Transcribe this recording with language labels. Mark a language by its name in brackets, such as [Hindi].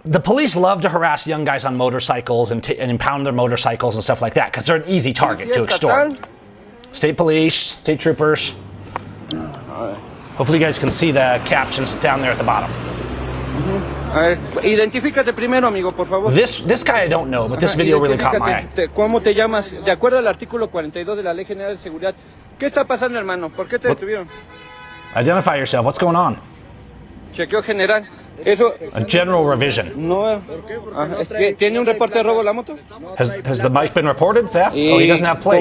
[English] The police love to harass young guys on motorcycles and impound their motorcycles and stuff like that because they're an easy target to extort. State police, state troopers. Hopefully you guys can see the captions down there at the bottom. [Spanish] A ver, identifícate primero, amigo, por favor. [English] This guy I don't know, but this video really caught my eye. [Spanish] ¿Cómo te llamas? De acuerdo al artículo 42 de la Ley General de Seguridad. ¿Qué está pasando, hermano? ¿Por qué te detuvieron? [English] Identify yourself. What's going on? [Spanish] Chequeo general. Eso. [English] A general revision. [Spanish] No. ¿Tiene un reporte de robo la moto? [English] Has the bike been reported? Theft? Oh, he doesn't have plates.